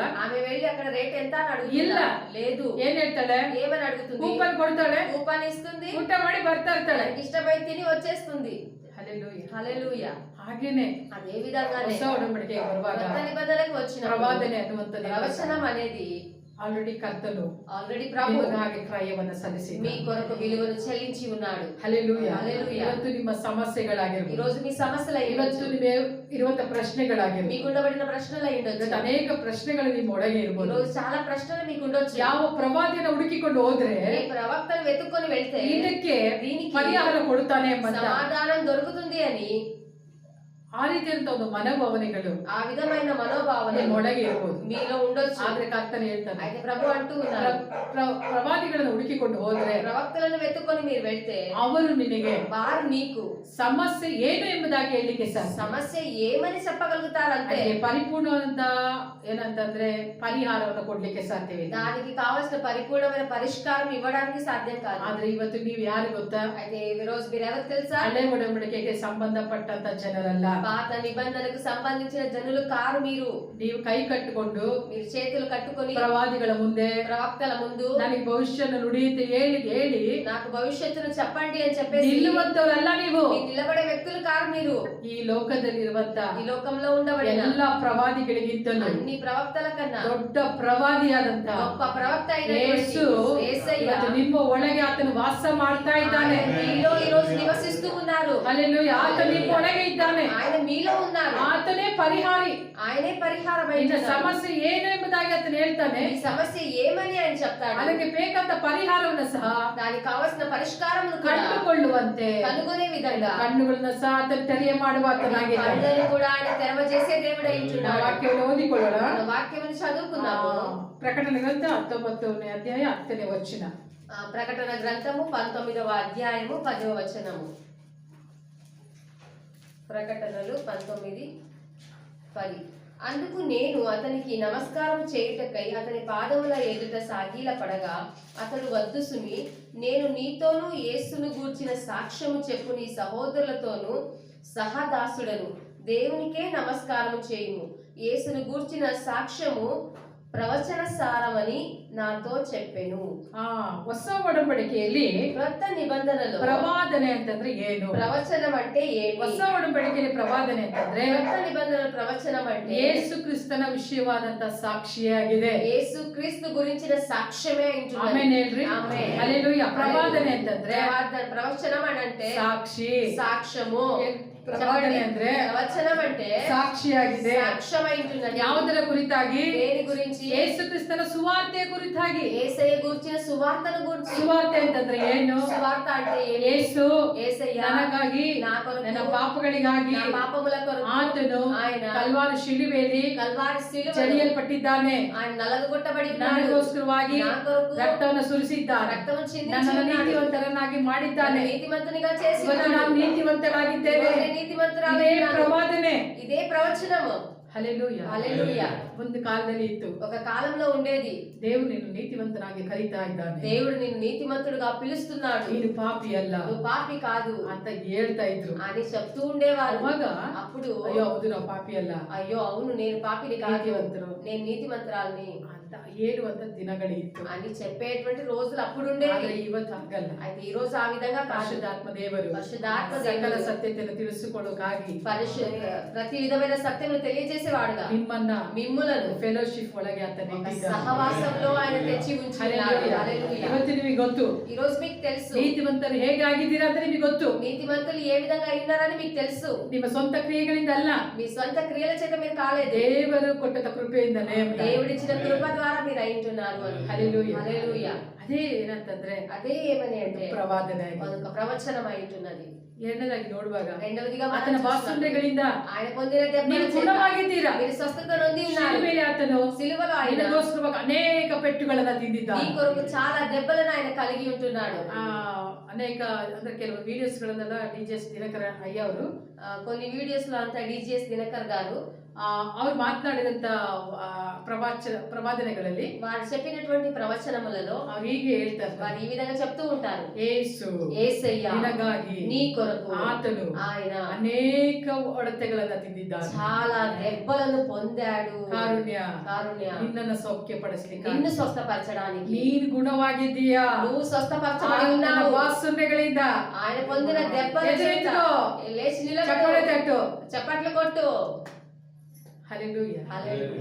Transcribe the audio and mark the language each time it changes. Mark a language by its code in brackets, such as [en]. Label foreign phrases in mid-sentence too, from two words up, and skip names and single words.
[te] ఆమె వెళ్ళి అక్కడ రేట్ ఎంత అని అడుగుతుందా? [kn] ಇಲ್ಲ. [te] లేదు. [kn] ಏನ್ ಹೇಳ್ತಾಳೆ? [te] ఏమని అడుగుతుంది? [kn] ಕೂಪನ್ ಕೊಡ್ತಾಳೆ, [te] కూపన్ ఇస్తుంది, [kn] ಊಟ ಮಾಡಿ ಬರ್ತಾ ಇರ್ತಾಳೆ. [te] ఇష్టమైన తిని వచ్చేస్తుంది. హల్లెలూయా. హల్లెలూయా. [kn] ಹಾಗೇನೆ [te] అదే విధంగానే [kn] ಹೊಸ ಒಡಂಬಡಿಕೆಗೆ ಬರುವಾಗ [te] కొత్త నిబంధనకు వచ్చిన [kn] ಪ್ರವಾದನೆ ಅನ್ನುವಂಥದ್ದು [te] ప్రవచనం అనేది [kn] ಆಲ್ರೆಡಿ ಕರ್ತನು [te] ఆల్రెడీ ప్రభు [kn] ನಿಮಗಾಗಿ ಕ್ರಯವನ್ನು ಸಲ್ಲಿಸಿದ್ದಾನೆ. [te] మీ కొరకు విలువను చెల్లించి ఉన్నాడు. [kn] ಹಲ್ಲೆಲೂಯಾ. [te] హల్లెలూయా. [kn] ಇವತ್ತು ನಿಮ್ಮ ಸಮಸ್ಯೆಗಳಾಗಿರ್ಬೋದು, [te] ఈ రోజు మీ సమస్యలు [kn] ಇವತ್ತು [te] అయ్యొచ్చు, [kn] ನಿಮಗೆ ಇರುವಂತ ಪ್ರಶ್ನೆಗಳಾಗಿರ್ಬೋದು, [te] మీకు ఉండబడిన ప్రశ్నలు అయ్యుండొచ్చు. [kn] ಇವತ್ತು ಅನೇಕ ಪ್ರಶ್ನೆಗಳು ನಿಮ್ಮ ಒಳಗೆ [te] ఈ [kn] ಇರ್ಬೋದು. [te] రోజు చాలా ప్రశ్నలు మీకు ఉండొచ్చు. [kn] ಯಾವ ಪ್ರವಾದಿಯನ್ನು ಹುಡುಕಿಕೊಂಡು ಹೋದ್ರೆ [te] ఏ ప్రవక్తను వెతుక్కొని వెళ్తే [kn] ಇದಕ್ಕೆ [te] దీనికి [kn] ಪರಿಹಾರ ಕೊಡ್ತಾನೆ ಎಂಬಂತ [te] సమాధానం దొరుకుతుంది అని [kn] ಆ ರೀತಿಯಂತ ಒಂದು ಮನೋಭಾವನೆಗಳು [te] ఆ విధమైన మనోభావన [kn] ನಿಮ್ಮ ಒಳಗೆ ಇರ್ಬೋದು. [te] మీలో ఉండొచ్చు. [kn] ಆದ್ರೆ ಕರ್ತನು ಹೇಳ್ತಾನೆ, [te] అయితే ప్రభు అంటూ ఉన్నారు, [kn] ಪ್ರವಾದಿಗಳನ್ನು ಹುಡುಕಿಕೊಂಡು ಹೋದ್ರೆ [te] ప్రవక్తలను వెతుక్కొని మీరు వెళ్తే [kn] ಅವರು ನಿನಗೆ [te] వారు నీకు [kn] ಸಮಸ್ಯೆ ಏನು ಎಂಬುದಾಗಿ ಹೇಳಲಿಕ್ಕೆ ಸಾಧ್ಯ. [te] సమస్య ఏమని చెప్పగలుగుతారంటే [kn] ಅದಕ್ಕೆ ಪರಿಪೂರ್ಣವಾದ ಏನಂತಂದ್ರೆ ಪರಿಹಾರವನ್ನು ಕೊಡ್ಲಿಕ್ಕೆ ಸಾಧ್ಯವಿಲ್ಲ. [te] దానికి కావాల్సిన పరిపూర్ణమైన పరిష్కారం ఇవ్వడానికి సాధ్యం కాదు. [kn] ಆದ್ರೆ ಇವತ್ತು ನೀವು ಯಾರು ಗೊತ್ತಾ? [te] అయితే ఈ రోజు మీరు ఎవరు తెలుసా? [kn] ಹಳೆ ಒಡಂಬಡಿಕೆಗೆ ಸಂಬಂಧಪಟ್ಟಂತ ಜನರಲ್ಲ. [te] పాత నిబంధనకు సంబంధించిన జనులు కారు మీరు. [kn] ನೀವು ಕೈ ಕಟ್ಟಿಕೊಂಡು [te] మీరు చేతులు కట్టుకొని [kn] ಪ್ರವಾದಿಗಳ ಮುಂದೆ [te] ప్రవక్తల ముందు [kn] ನನಗೆ ಭವಿಷ್ಯನ ನುಡಿಯುತ್ತೆ ಹೇಳಿ ಹೇಳಿ [te] నాకు భవిష్యత్తును చెప్పండి అని చెప్పేసి [kn] ನಿಲ್ಲುವಂತವರಲ್ಲ ನೀವು. [te] మీరు నిలబడే వ్యక్తులు కారు మీరు. [kn] ಈ ಲೋಕದಲ್ಲಿರುವಂತ [te] ఈ లోకంలో ఉండబడిన [kn] ಎಲ್ಲ ಪ್ರವಾದಿಗಳಿಗಿಂತಲೂ [te] అన్ని ప్రవక్తల కన్నా [kn] ದೊಡ್ಡ ಪ್ರವಾದಿಯಾದಂತ [te] గొప్ప ప్రవక్త [kn] ಯೇಸು [te] యేసయ్య [kn] ಇವತ್ತು ನಿಮ್ಮ ಒಳಗೆ ಆತನು ವಾಸ ಮಾಡ್ತಾ ಇದ್ದಾನೆ. [te] ఆయన మీలో ఈ రోజు నివసిస్తూ ఉన్నారు. [kn] ಹಲ್ಲೆಲೂಯಾ. ಆತನು ನಿಮ್ಮ ಒಳಗೆ ಇದ್ದಾನೆ. [te] ఆయన మీలో ఉన్నారు. [kn] ಆತನೇ ಪರಿಹಾರಿ. [te] ఆయనే పరిహారం [kn] ನಿನ್ನ [te] అయిన [kn] ಸಮಸ್ಯೆ ಏನು ಎಂಬುದಾಗಿ ಆತನು ಹೇಳ್ತಾನೆ. [te] ఈ సమస్య ఏమని ఆయన చెప్తాడు. [kn] ಅದಕ್ಕೆ ಬೇಕಾದ ಪರಿಹಾರವನ್ನು ಸಹ [te] దానికి కావాల్సిన పరిష్కారం [kn] ಕಂಡುಕೊಳ್ಳುವಂತೆ [te] కనుగొనే విధంగా [kn] ಕಣ್ಣುಗಳನ್ನ ಸಹ ಆತನು ತೆರೆಯ ಮಾಡುವ ಆತನಾಗಿದ್ದಾನೆ. [te] కళ్ళను కూడా ఆయన తెరవజేసే దేవుడు [kn] ನಾವು [te] అయింటున్నాడు. [kn] ವಾಕ್ಯವನ್ನು ಓದಿಕೊಳ್ಳೋಣ. [te] మన వాక్యమును చదువుకుందాము. [kn] ಪ್ರಕಟಣೆ ಗ್ರಂಥ 19ನೇ ಅಧ್ಯಾಯ 10ನೇ ವಚನ. [te] ప్రకటన గ్రంథము 19వ అధ్యాయము 10వ వచనము. ప్రకటనలు 19:10. అందుకు నేను అతనికి నమస్కారం చేయుటకై అతని పాదముల ఎదుట సాగిల పడగా అతడు వద్దు సుమి, నేను నీతోనూ యేసును గూర్చిన సాక్ష్యము చెప్పు నీ సహోదరులతోనూ సహదాసుడను, దేవునికే నమస్కారము చేయుము. యేసును గూర్చిన సాక్ష్యము ప్రవచన సారమని నాతో చెప్పెను. [kn] ಹೊಸ ಒಡಂಬಡಿಕೆಯಲ್ಲಿ [te] కొత్త నిబంధనలో [kn] ಪ್ರವಾದನೆ ಅಂತಂದ್ರೆ ಏನು? [te] ప్రవచనం అంటే ఏమి? [kn] ಹೊಸ ಒಡಂಬಡಿಕೆಯಲ್ಲಿ ಪ್ರವಾದನೆ ಅಂತಂದ್ರೆ [te] కొత్త నిబంధన ప్రవచనం అంటే [kn] ಯೇಸು ಕ್ರಿಸ್ತನ ವಿಷಯವಾದಂತ ಸಾಕ್ಷಿಯಾಗಿದೆ. [te] యేసు క్రీస్తు గురించిన సాక్ష్యమే అంటున్నారు. [kn] ಆಮೆನ್ ಹೇಳ್ರಿ. ಆಮೆನ್. ಹಲ್ಲೆಲೂಯಾ. ಪ್ರವಾದನೆ ಅಂತಂದ್ರೆ [te] ప్రవచనం అని అంటే [kn] ಸಾಕ್ಷಿ, [te] సాక్ష్యము. [kn] ಪ್ರವಾದನೆ ಅಂದ್ರೆ [te] ప్రవచనం అంటే [kn] ಸಾಕ್ಷಿಯಾಗಿದೆ. [te] సాక్ష్యం అంటున్నారు. [kn] ಯಾವುದರ ಕುರಿತಾಗಿ? [te] దేని గురించి? [kn] ಯೇಸು ಕ್ರಿಸ್ತನ ಸುವಾರ್ತೆ ಕುರಿತಾಗಿ. [te] యేసయ్య గురించిన సువార్తను గురించి. [kn] ಸುವಾರ್ತೆ ಅಂತಂದ್ರೆ ಏನು? [te] సువార్త అంటే ఏమి? [kn] ಯೇಸು [te] యేసయ్య [kn] ನನಗಾಗಿ, [te] నా కొరకు, [kn] ನನ್ನ ಪಾಪಗಳಿಗಾಗಿ [te] నా పాపముల కొరకు [kn] ಆತನು [te] ఆయన [kn] ಕಲ್ವಾರಿ ಶಿಲುಬೆಯಲ್ಲಿ [te] కల్వారి శిలువలో [kn] ಚಡಿಯಲ್ಪಟ್ಟಿದ್ದಾನೆ. [te] ఆయన నలగగొట్టబడి ఉన్నాడు. [kn] ನನಗೋಸ್ಕರವಾಗಿ [te] నా కొరకు [kn] ರಕ್ತವನ್ನು ಸುರಿಸಿದ್ದಾನೆ. [te] రక్తము చిందించి [kn] ನನ್ನನ್ನು [te] ఉన్నాడు. [kn] ನೀತಿವಂತರನ್ನಾಗಿ ಮಾಡಿದ್ದಾನೆ. [te] నీతిమంతునిగా చేసి [kn] ಇವತ್ತು [te] ఉన్నాడు. [kn] ನಾನು ನೀತಿವಂತರಾಗಿದ್ದೇವೆ. [te] నేను నీతిమంతురాలు [kn] ಇದೇ [te] అయినాను. [kn] ಪ್ರವಾದನೆ. [te] ఇదే ప్రవచనము. [kn] ಹಲ್ಲೆಲೂಯಾ. [te] హల్లెలూయా. [kn] ಒಂದು ಕಾಲದಲ್ಲಿ ಇತ್ತು. [te] ఒక కాలంలో ఉండేది. [kn] ದೇವರು ನಿನ್ನ ನೀತಿವಂತನಾಗಿ ಕರೀತಾ ಇದ್ದಾನೆ. [te] దేవుడు నిన్ను నీతిమంతుడుగా పిలుస్తున్నాడు. [kn] ನೀನು ಪಾಪಿ ಅಲ್ಲ [te] నువ్వు పాపి కాదు [kn] ಅಂತ ಹೇಳ್ತಾ ಇದ್ರು. [te] అని చెప్తూ ఉండేవారు. [kn] ಅವಾಗ [te] అప్పుడు [kn] ಅಯ್ಯೋ ಹೌದು ನಾವು ಪಾಪಿ ಅಲ್ಲ, [te] అయ్యో అవును నేను పాపిని కాదు, [kn] ನೀತಿವಂತರು [te] నేను నీతిమంతురాల్ని [kn] ಅಂತ ಹೇಳುವಂತ ದಿನಗಳಿತ್ತು. [te] అని చెప్పేటువంటి రోజులు అప్పుడు ఉండేవి. [kn] ಆದ್ರೆ ಇವತ್ತು ಹಾಗಲ್ಲ. [te] అయితే ఈ రోజు ఆ విధంగా కాదు. [kn] ಪರಿಶುದ್ಧಾತ್ಮ ದೇವರು [te] పరిశుద్ధాత్మ [kn] ಸಕಲ [te] దేవుడు [kn] ಸತ್ಯತೆಯನ್ನು ತಿಳಿಸಿಕೊಳ್ಳೋಕಾಗಿ [te] ప్రతి విధమైన సత్యమును తెలియజేసేవాడుగా మిమ్ములను [kn] ಫೆಲೋಶಿಪ್ ಒಳಗೆ ಆತನ ಇಟ್ಟಿದ್ದಾನೆ. [te] సహవాసంలో ఆయన తెచ్చి ఉంచున్నాడు. హల్లెలూయా. [kn] ಇವತ್ತು ನಿಮಗೆ ಗೊತ್ತು [te] ఈ రోజు మీకు తెలుసు [kn] ನೀತಿವಂತರು ಹೇಗೆ ಆಗಿದ್ದೀರಾ ಅಂತ ನಿಮಗೆ ಗೊತ್ತು. [te] నీతిమంతులు ఏ విధంగా అయినారని మీకు తెలుసు. [kn] ನಿಮ್ಮ ಸ್ವಂತ ಕ್ರಿಯೆಗಳಿಂದ ಅಲ್ಲ, [te] మీ స్వంత క్రియల చేత మీరు కాలేదు, [kn] ದೇವರು ಕೊಟ್ಟದ ಕೃಪೆಯಿಂದಲೇ. [te] దేవుడిచ్చిన కృప ద్వారా మీరు అయింటున్నారు అని. హల్లెలూయా. హల్లెలూయా. [kn] ಅದೇ ಏನಂತಂದ್ರೆ [te] అదే ఏమని అంటే [kn] ಪ್ರವಾದನೆ, [te] అదొక ప్రవచనం అయింటున్నది. [kn] ಎರಡನೇದಾಗಿ ನೋಡುವಾಗ [te] రెండవదిగా [kn] ಆತನ ಬಾಸುಂಡೆಗಳಿಂದ [te] ఆయన పొందిన దెబ్బల [kn] ನೀವು [te] చేత [kn] ಗುಣವಾಗಿದ್ದೀರಾ. [te] మీరు స్వస్థత నొంది ఉన్నారు. [kn] ಶಿಲುಬೆಯಲ್ಲಿ ಆತನು [te] సిలువలో ఆయన [kn] ನಿನಗೋಸ್ಕರ ಅನೇಕ ಪೆಟ್ಟುಗಳನ್ನ [te] నీ [kn] ತಿಂದಿದ್ದಾನೆ. [te] కొరకు చాలా దెబ్బలను ఆయన కలిగి ఉంటున్నాడు. [kn] ಅನೇಕ ಅಂದ್ರೆ ಕೆಲವು ವಿಡಿಯೋಸ್ ಗಳನ್ನೆಲ್ಲ ಡಿಜೆಸ್ ದಿನಕರ ಅಯ್ಯ ಅವರು [te] కొన్ని వీడియోస్ లో అంతా డిజిఎస్ దినకర్ గారు [kn] ಅವ್ರು ಮಾತನಾಡಿದಂತ ಪ್ರವಾದನೆಗಳಲ್ಲಿ [te] వారు చెప్పినటువంటి ప్రవచనములలో [kn] ಅವ್ರು ಹೀಗೆ ಹೇಳ್ತಾರೆ, [te] వారు ఈ విధంగా చెప్తూ ఉంటారు. [kn] ಯೇಸು [te] యేసయ్య [kn] ನಿನಗಾಗಿ [te] నీ కొరకు [kn] ಆತನು [te] ఆయన [kn] ಅನೇಕ ಹೊಡೆತಗಳನ್ನ ತಿಂದಿದ್ದಾನೆ. [te] చాలా దెబ్బలను పొందాడు. [kn] ಕಾರುಣ್ಯ [te] కారుణ్య [kn] ನಿನ್ನನ್ನು ಸೌಖ್ಯಪಡಿಸಲಿಕ್ಕೆ, [te] నిన్ను స్వస్థపరచడానికి, [kn] ನೀನು ಗುಣವಾಗಿದ್ದೀಯಾ. [te] నువ్వు స్వస్థపరచబడి [kn] ಆತನ [te] ఉన్నావు. [kn] ವಾಸುಂಡೆಗಳಿಂದ [te] ఆయన పొందిన దెబ్బల చేత ఎదురెత్తుకో, లేచి [kn] ಚಪ್ಪಾಳೆ [te] నిలబడు, [kn] ತಟ್ಟು. [te] చప్పట్లు కొట్టు. [kn] ಹಲ್ಲೆಲೂಯಾ. [te] హల్లెలూయా.